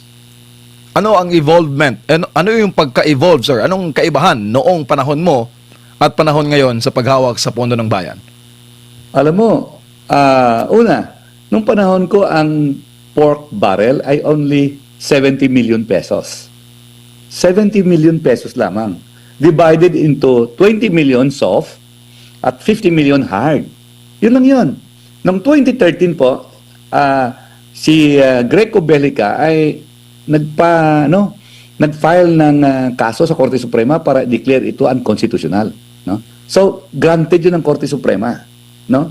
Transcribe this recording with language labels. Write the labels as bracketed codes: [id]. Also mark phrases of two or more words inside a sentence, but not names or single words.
[tl] Ano ang evolvement? Ano yung pagka-evolve, sir? Anong kaibahan noong panahon mo at panahon ngayon sa paghawak sa pondo ng bayan? Alam mo, una, nung panahon ko ang pork barrel ay [en] only 70 million pesos. [tl] 70 million pesos lamang. [en] Divided into 20 million soft at 50 million hard. [tl] Yun lang yun. Noong 2013 po, si Greco Bellica ay nag-file ng kaso sa Korte Suprema para declare ito unconstitutional. No? So, granted yun ng Korte Suprema. No?